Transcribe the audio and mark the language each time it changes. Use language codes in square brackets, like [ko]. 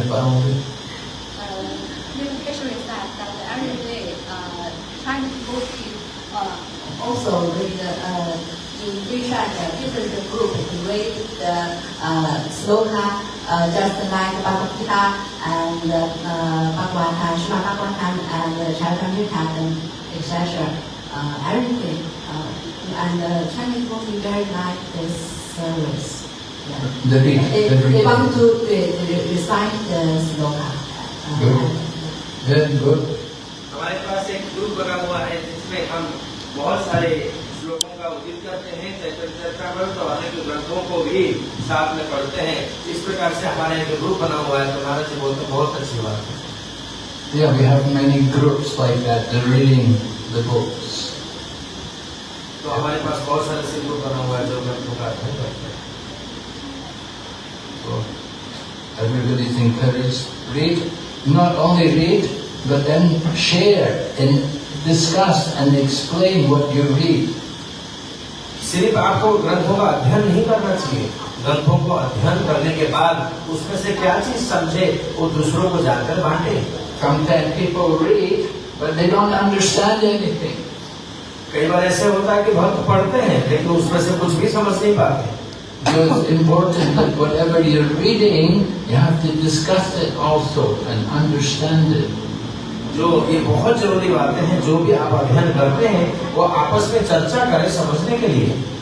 [en] Issue is that every day Chinese people also read in WeChat different group read the sloka just like Bhagavad Gita and Bhagavatam, Srimad Bhagavatam and Charitamrita and etc. Everything and Chinese people very like this service. Yeah. They want to recite the sloka. Very good. [hi] हमारे पास एक group बना हुआ है जिसमें हम बहुत सारे श्लोकों का उदित करते हैं, चैतन्य चरितामृत और अनेक ग्रंथों को भी साथ में पढ़ते हैं। इस प्रकार से हमारा एक ग्रुप बना हुआ है, तो महाराज जी बोलते बहुत अच्छी बात है। [en] Yeah, we have many groups like that. They're reading the books. [hi] तो हमारे पास बहुत सारे ऐसे ग्रुप बना हुआ है जो ग्रंथों का अध्ययन करते हैं। [en] So everybody's encouraged. Read. Not only read, but then share and discuss and explain what you read. [hi] सिर्फ आपको ग्रंथों का अध्ययन नहीं करना चाहिए, ग्रंथों को अध्ययन करने के बाद उसमें से क्या चीज समझे वो दूसरों को जानकर बांटे। [en] Sometimes people read, but they don't understand anything. [hi] कई बार ऐसे होता है कि भक्त पढ़ते हैं लेकिन उसमें से कुछ भी समझ नहीं पाते। [en] So it's important that whatever you're reading, you have to discuss it also and understand it. [hi] जो ये बहुत जरूरी बातें हैं, जो भी आप अध्ययन करते हैं वो आपस में चर्चा करें समझने के लिए।